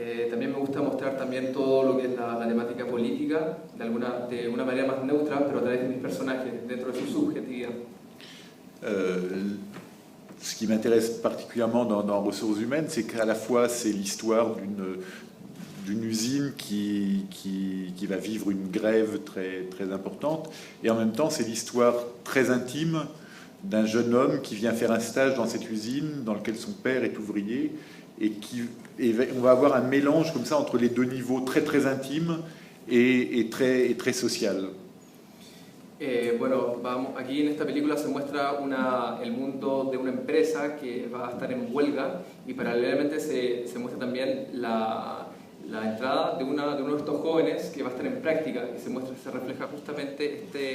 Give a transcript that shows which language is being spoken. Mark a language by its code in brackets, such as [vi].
[es] También me gusta mostrar también todo lo que es la temática política de una manera más neutra, pero a través de mis personajes, dentro de su subjetividad. [fr] Ce qui m'intéresse particulièrement dans Ressources humaines, c'est qu'à la fois c'est l'histoire d'une usine qui va vivre une grève très, très importante, et en même temps c'est l'histoire très intime d'un jeune homme qui vient faire un stage dans cette usine dans lequel son père est ouvrier, et on va avoir un mélange comme ça entre les deux niveaux très très intimes et très social. [es] Bueno, aquí en esta película se muestra el mundo de una empresa que va a estar en huelga y paralelamente se muestra también la entrada de uno de estos jóvenes que va a estar en práctica y se refleja justamente